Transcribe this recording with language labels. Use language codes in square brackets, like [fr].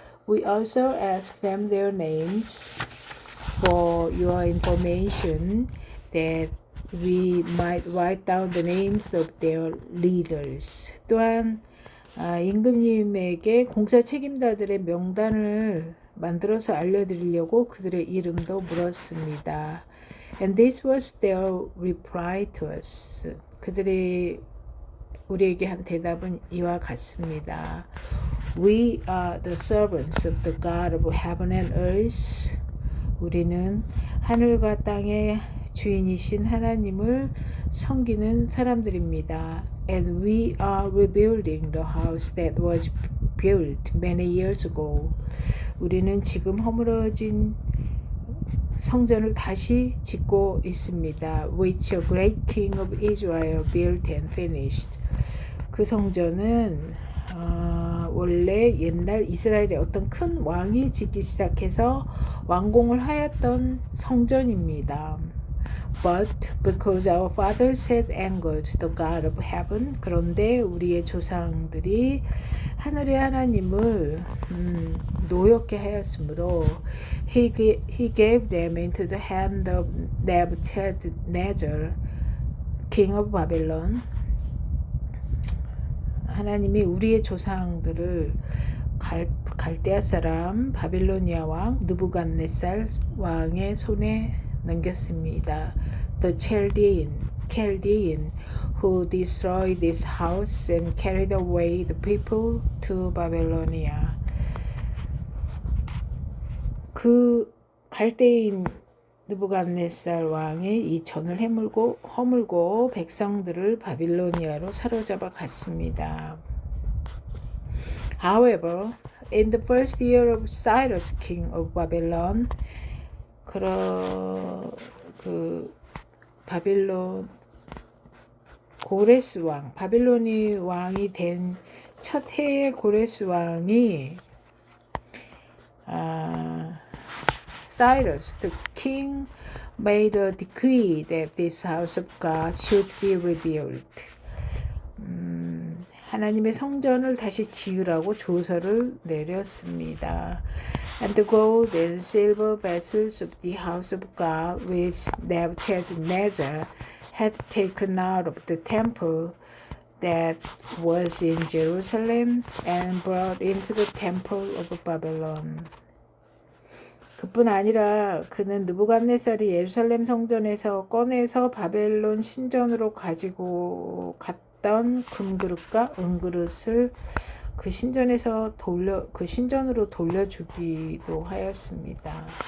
[en] We also asked them their names for your information that we might write down the names of their leaders. [ko] 또한 임금님에게 공사 책임자들의 명단을 만들어서 알려드리려고 그들의 이름도 물었습니다. [en] And this was their reply to us. [ko] 그들이 우리에게 한 대답은 이와 같습니다. [en] We are the servants of the God of heaven and earth. [ko] 우리는 하늘과 땅의 주인이신 하나님을 섬기는 사람들입니다. [en] And we are rebuilding the house that was built many years ago. [ko] 우리는 지금 허물어진 성전을 다시 짓고 있습니다. [en] Which a great king of Israel built and finished. [ko] 그 성전은 원래 옛날 이스라엘의 어떤 큰 왕이 짓기 시작해서 완공을 하였던 성전입니다. [en] But because our fathers had angered the God of heaven, [ko] 그런데 우리의 조상들이 하늘의 하나님을 노엽게 하였으므로 [en] he gave them into the hand of Nebuchadnezzar, king of Babylon. [ko] 하나님이 우리의 조상들을 갈대아 사람 바빌로니아 왕 느부갓네살 왕의 손에 넘겼습니다. [en] The Chaldean who destroyed this house and carried away the people to Babylonia. [ko] 그 갈대인 느부갓네살 왕이 이 전을 허물고 백성들을 바빌로니아로 사로잡아 갔습니다. [en] However, in the first year of Cyrus, king of Babylon, [ko] 그 바빌론 고레스 왕, 바빌로니 왕이 된 첫 해의 고레스 왕이 [en] Cyrus, the king, made a decree that this house of God should be rebuilt. [ko] 하나님의 성전을 다시 지으라고 조서를 내렸습니다. [en] And the gold and silver vessels of the house of God which Nebuchadnezzar had taken out of the temple that was in Jerusalem and brought into the temple of Babylon. [ko] 그뿐 아니라 그는 느부갓네살이 예루살렘 성전에서 꺼내서 바벨론 신전으로 가지고 갔던 금그릇과 은그릇을 그 신전으로 돌려주기도 하였습니다.